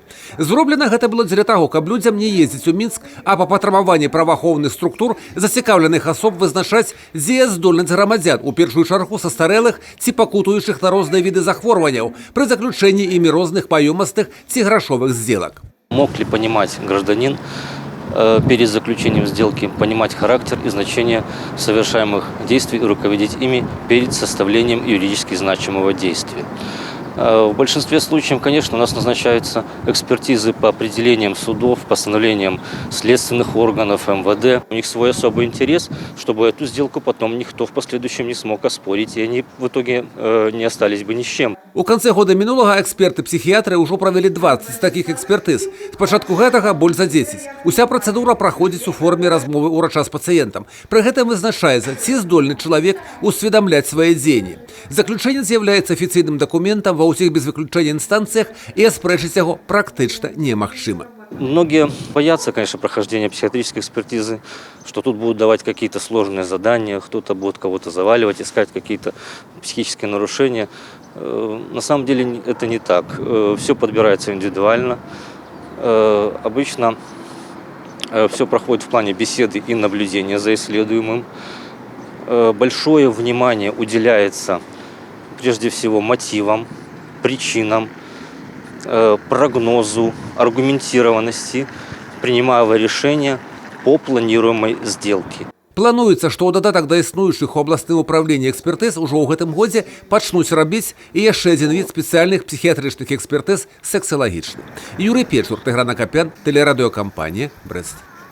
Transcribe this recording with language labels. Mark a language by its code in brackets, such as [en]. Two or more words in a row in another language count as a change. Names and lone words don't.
[be] Зроблена гэта было дзеля таго, каб людзям не ездзіць у Мінск, а па патрабаванні праваахоўных структур зацікаўленых асоб вызначаць дзеяздольнасць грамадзян, у першую чаргу састарэлых ці пакутуючых на розныя віды захворванняў пры заключэнні імі розных паёмастых ці грашовых сделак. [ru] Мог ли понимать гражданин перед заключением сделки, понимать характер и значение совершаемых действий и руководить ими перед составлением юридически значимого действия? В большинстве случаев, конечно, у нас назначаются экспертизы по определениям судов, постановлениям следственных органов МВД. У них свой особый интерес, чтобы эту сделку потом никто в последующем не смог оспорить, и они в итоге не остались бы ни с чем. [be] У канцы года мінулага эксперты-псіхіятры ўжо правялі 20 такіх экспертыз. Спачатку гэтага больш за 10. Уся працэдура праходзіць у форме размовы ўрача з пацыентам. Пры гэтым вызначаецца, ці здольны чалавек усведамляць свае дзеянні. Заключэнне з'яўляецца афіцыйным дакументам ва ўсіх без выключэння інстанцыях, і аспрэчыць яго практычна немагчыма. [ru] Многие боятся, конечно, прохождения психиатрической экспертизы, что тут будут давать какие-то сложные задания, кто-то будет кого-то заваливать, искать какие-то психические нарушения. На самом деле это не так. Все подбирается индивидуально. Обычно все проходит в плане беседы и наблюдения за исследуемым. Большое внимание уделяется прежде всего мотивам, причинам, прогнозу, аргументированности принимаемого решения по планируемой сделке. [be] Плануецца, што ў дадатак да існуючых у абласным управленні экспертыз ужо ў гэтым годзе пачнуць рабіць і яшчэ адзін від спецыяльных псіхіятрычных экспертыз – сексалагічны. Юрый Печур, Тыгран Акапян, тэлерадыёкампанія «Брэст».